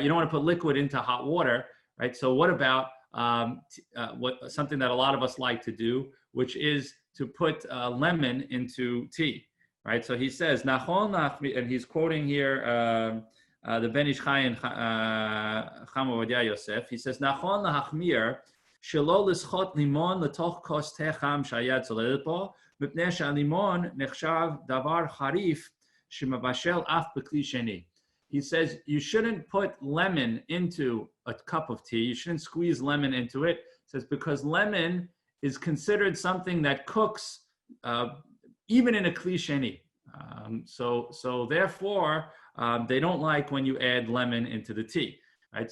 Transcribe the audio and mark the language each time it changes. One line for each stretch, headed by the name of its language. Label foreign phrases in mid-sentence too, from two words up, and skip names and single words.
English: You don't want to put liquid into hot water, right? So what about something that a lot of us like to do, which is to put lemon into tea, right? So he says, and he's quoting here the Ben Ish Chai and Chama Ovadia Yosef. He says,
Hebrew: "נכון להחמיר שלא לסחוט לימון לתוך כוס תה חם שהיד סולדת בו, מפני שהלימון נחשב דבר חריף שמבשל אף בכלי שני."
English: He says you shouldn't put lemon into a cup of tea. You shouldn't squeeze lemon into it. He says because lemon is considered something that cooks even in a
Hebrew: כלי שני.
English: So therefore, they don't like when you add lemon into the tea, right?